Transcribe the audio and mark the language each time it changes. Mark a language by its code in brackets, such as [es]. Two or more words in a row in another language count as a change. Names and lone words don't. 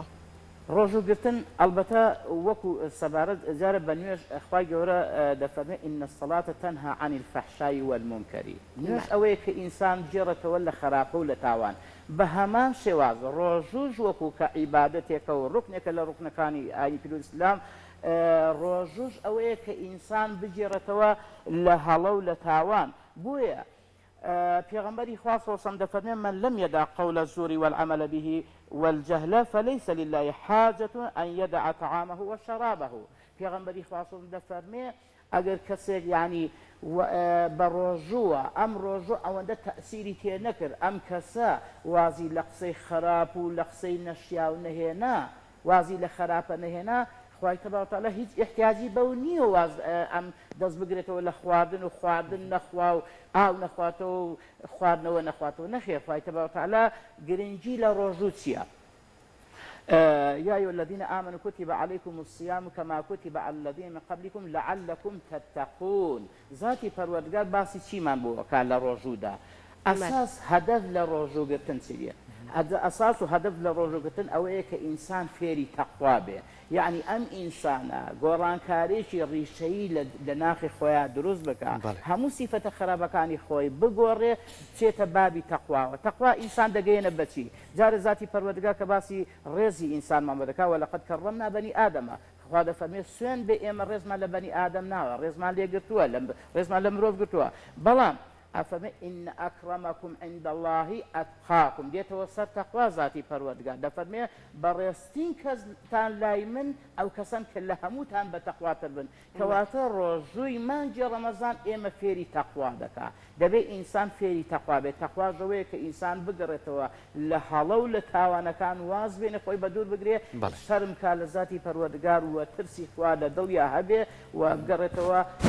[ckb] ڕۆژوگرتن ئەلبەتە وەکو سەبارەت جارە بە نوێژ خوای گەورە دەفەرمێ [ar] ئین الصەلاة تەنها عن الفەحشاء والمنکەر [ckb] نوێژ ئەوەیە کە ئینسان جێڕێتەوە لە خراپە و لە تاوان بە هەمان شێواز ڕۆژوش وەکو کە عیبادەتێکە و ڕوکنێکە لە ڕوکنەکانی ئاینی پیرۆزی ئیسلام ڕۆژوش ئەوەیە کە ئینسان بجێڕێتەوە لە هەڵە و لە تاوان بۆیە پێغەمبەری خوا [ar] صلی الله علیه و [ckb] دەفەرمێ [ar] من لم يدع قول الزور والعمل به والجهل فليس لله حاجة أن يدع طعامه وشرابه [ckb] پێغەمبەری خوا [ar] صلی الله علیه و [ckb] دەفەرمێ ئەگەر کەسێک یعنی بە ڕۆژووە ئەم ڕۆژوو ئەوەندە تەئسیری تێ نەکرد ئەم کەسە وازی لە قسەی خراپ و لە قسەی نەشیا و نەهێنا وازی لە خراپە نەهێنا خوای تەبارەکەوتەعالا هیچ احتیاجی بەو نییە واز ئەم دەست بگرێتەوە لە خواردن نەخوا و ئاو نەخواتەوە و خواردنەوە نەخواتەوە نەخێ خوای تەبارەکەوتەعالا گرنگی لە ڕۆژوو چییە [ar] يا أيها الذين آمنوا كتب عليكم الصيام كما كتب على الذين من قبلكم لعلكم تتقون [ckb] ذاتي پروردگار باسی چیمان بۆ ئەکا لە ڕۆژوودا ئەساس هەدەف لە ڕۆژوگرتن چیە ئەساس و هەدەف لە ڕۆژوگرتن ئەوەیە کە ئینسان فێری تەقوا بێ یعنی ئەم ئینسانە گۆڕانکارێکی ڕیشەیی لە ناخی خۆیان دروست بکە هەموو سیفەتە خراپەکانی خۆی بگۆڕێ بچێتە بابی تەقواوە تەقوا ئینسان دەگەیەنە بەچی جارە ذاتی پەروەردگار کە باسی ڕێزی ئینسانمان بەدەکا [ar] وەلەقەد کەڕەمنا بەنی ئادەمە [ckb] خوا دەفەرمێ سوێن بێ ئێمە ڕێزمان لە بەنی ئادەم ناوە ڕێزمان لێگرتووە ڕێزمان لە مرۆڤ گرتووە بەڵام ئەفەرمێ [ar] ئین ئەکرەمەکم عند الله ئەتقاکم [ckb] دێتەوە سەر تەقوا ذاتی پەروەردگار دەفەرمێ بەڕێستین کەستان لای من ئەو کەسان کە لە هەمووتان بە تەقواتر بن کەواتە ڕۆژووی مانجی ڕەمەزان ئێمە فێری تەقوا دەکا دەبێ ئینسان فێری تەقوا بێت تەقوا ژەوەیە کە ئینسان بگەڕێتەوە لە هەڵە و لە تاوانەکان واز بێنە خۆی بە دوور بگرێ شەرم کا لە ذاتی پەروەردگار وە ترسی خوا لە دڵیا هەبێ و بگەڕێتەوە